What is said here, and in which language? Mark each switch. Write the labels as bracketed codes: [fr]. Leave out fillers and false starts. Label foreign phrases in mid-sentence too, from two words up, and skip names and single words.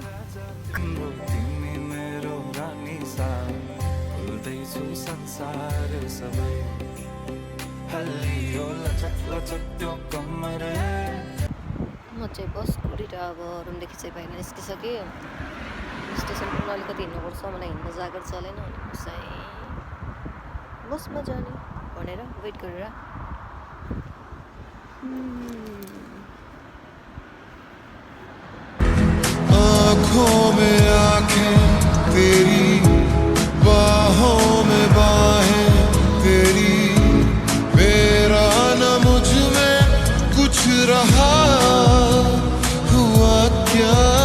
[ne] म चाहिँ बस कुरेर अब रुमदेखि चाहिँ बाहिर निस्किसकेँ। स्टेसन पनि अलिकति हिँड्नुपर्छ, मलाई हिँड्न जागर चलेन, अनि चाहिँ बसमा जाने भनेर वेट गरेर। [hi] आँखों में आँखें तेरी, बाहों में बाहें तेरी, मेरा न मुझ में कुछ रहा, हुआ क्या?